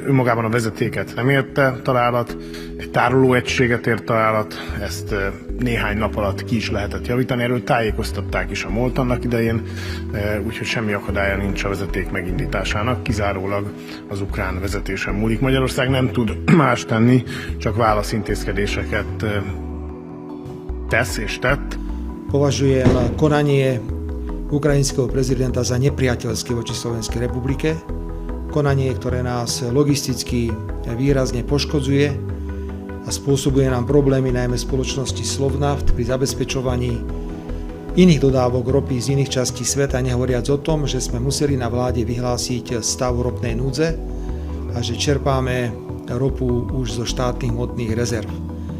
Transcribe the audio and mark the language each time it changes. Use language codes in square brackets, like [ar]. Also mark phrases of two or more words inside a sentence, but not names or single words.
[hu] Önmagában a vezetéket nem érte találat, egy tárolóegységet ért találat, ezt néhány nap alatt ki is lehetett javítani. Erről tájékoztatták is a MOLT annak idején, úgyhogy semmi akadálya nincs a vezeték megindításának, kizárólag az ukrán vezetésen múlik. Magyarország nem tud más tenni, csak válaszintézkedéseket tesz és tett. [sk] Považujem konanie ukrajinského prezidenta za nepriateľské voči Slovenskej republike. Konanie, ktoré nás logisticky výrazne poškodzuje a spôsobuje nám problémy najmä spoločnosti Slovnaft pri zabezpečovaní iných dodávok ropy z iných častí sveta, nehovoriac o tom, že sme museli na vláde vyhlásiť stav ropnej núdze a že čerpáme ropu už zo štátnych hmotných rezerv.